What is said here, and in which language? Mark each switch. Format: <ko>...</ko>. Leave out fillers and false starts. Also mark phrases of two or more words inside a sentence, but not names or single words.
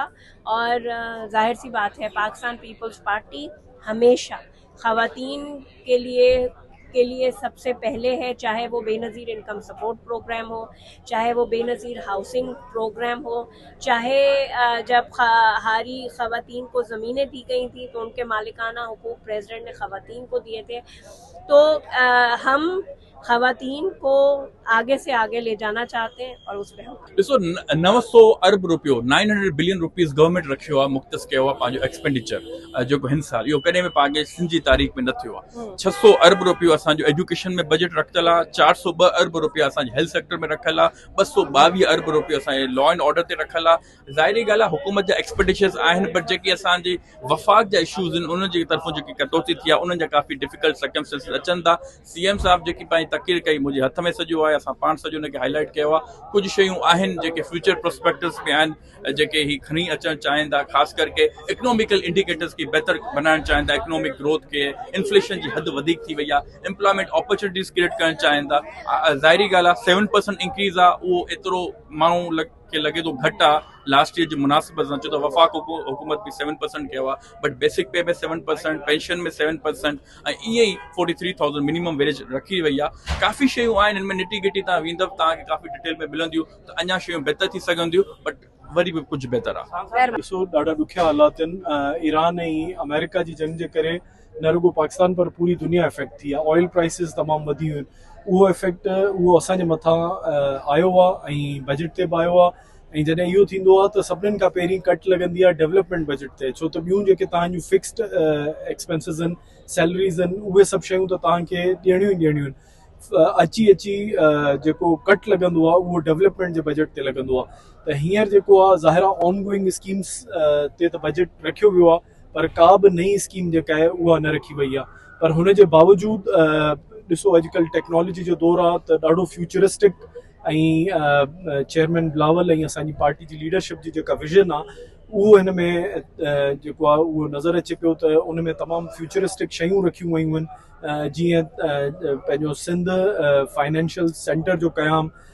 <ur>اور ظاہر سی بات ہے پاکستان پیپلز پارٹی ہمیشہ خواتین کے لیے کے لیے سب سے پہلے ہے، چاہے وہ بینظیر انکم سپورٹ پروگرام ہو، چاہے وہ بینظیر ہاؤسنگ پروگرام ہو، چاہے جب ہاری خواتین کو زمینیں دی گئی تھی تو ان کے مالکانہ حقوق پریزیڈنٹ نے خواتین کو دیے تھے. تو ہم خواتین کو آگے سے آگے لے جانا چاہتے ہیں اور اس پر ہم</ur> <sd>ॾिसो 900 अरब रुपयो 900</sd> <en>billion rupees government</en> <sd>रखियो आहे, मुख़्तस कयो आहे पंहिंजो एक्सपेंडिचर जेको हिन साल, इहो कॾहिं बि पाकिस्तान जी तारीख़ में न थियो आहे। 600 अरब रुपयो असांजो एजुकेशन में बजट रखियल आहे, 402 अरब रुपया असांजे</sd> <en>health sector</en> <sd>में रखियल आहे, 222 अरब रुपयो असांजे</sd> <en>law and order</en> <sd>ते रखियल आहे। ज़ाहिरी ॻाल्हि आहे हुकूमत जा एक्सपेंडिचर्स आहिनि, बट जेके असांजे वफ़ाक़ जा इशूज़ आहिनि उन जी तरफ़ों जेकी कटौती थी आहे उन्हनि जा काफ़ी</sd> <en>difficult circumstances</en> <sd>अचनि था। CM साहब जेकी पंहिंजी तक़रीर कई मुंहिंजे हथ में सॼो आहे, असां पाण सॼो हुनखे हाईलाइट कयो आहे। कुझु शयूं आहिनि जेके</sd> <en>future prospectives</en> <sd>में आहिनि, जेके ही खणी अचणु चाहिनि था, ख़ासि करके</sd> <en>economical indicators</en> <sd>खे बहितर बनाइणु चाहिनि था,</sd> <en>economic growth</en> <sd>खे, इन्फ्लेशन जी हद वधीक थी वई आहे,</sd> <en>employment opportunities create</en> <sd>करणु चाहिनि था। ज़ाहिरी ॻाल्हि आहे 7% इंक्रीज़ आहे, उहो एतिरो माण्हू खे लॻे थो घटि आहे</sd> <en>last year</en> <sd>जे मुनासिबत सां, छो त वफ़ाक़ हुकूमत बि 7% कयो आहे, बट</sd> <en>basic pay</en> <sd>में 7%, पेंशन में 7% ऐं ईअं ई 43,000</sd> <en>minimum wage</en> <sd>रखी वई आहे। काफ़ी शयूं आहिनि, हिन में</sd> <en>nitty gritty</en> <sd>तव्हां वेंदव तव्हांखे काफ़ी डिटेल में मिलंदियूं, त अञा शयूं बहितर थी सघंदियूं, बट वरी बि कुझु बहितर आहे। ॾिसो ॾाढा ॾुखिया हालात आहिनि, ईरान ऐं अमेरिका जी जंग जे करे न रुगो पाकिस्तान पर पूरी दुनिया इफेक्ट थी आहे।</sd> <en>oil prices</en> <sd>तमामु वधी वियूं आहिनि, उहो इफेक्ट उहो असांजे मथां आयो आहे ऐं बजट ते बि आयो आहे। ऐं जॾहिं इहो थींदो आहे त सभिनीनि खां पहिरीं कट लॻंदी आहे</sd> <en>development budget</en> <sd>ते, छो त ॿियूं जेके तव्हांजूं</sd> <en>fixed expenses</en> <sd>आहिनि, सैलरीज़ आहिनि, उहे सभु शयूं त तव्हांखे ॾियणियूं ई ॾियणियूं आहिनि। अची जेको कट लॻंदो आहे उहो डेवलपमेंट जे बजट ते लॻंदो आहे। त हींअर जेको आहे ज़ाहिर आहे</sd> <en>on going schemes</en> <sd>ते त बजट रखियो वियो आहे, पर का बि नई स्कीम जेका आहे उहा न रखी वई आहे। पर हुन जे बावजूदि ॾिसो अॼुकल्ह टेक्नोलॉजी जो दौरु आहे, त ॾाढो फ्यूचरिस्टिक ऐं चेयरमैन बिलावल ऐं असांजी पार्टी जी लीडरशिप जी जेका विज़न आहे उहो हिन में जेको आहे उहो नज़र अचे पियो, त उन में तमामु फ्यूचरिस्टिक शयूं रखियूं वयूं आहिनि, जीअं पंहिंजो सिंध फाइनेंशियल सेंटर जो क़याम</sd>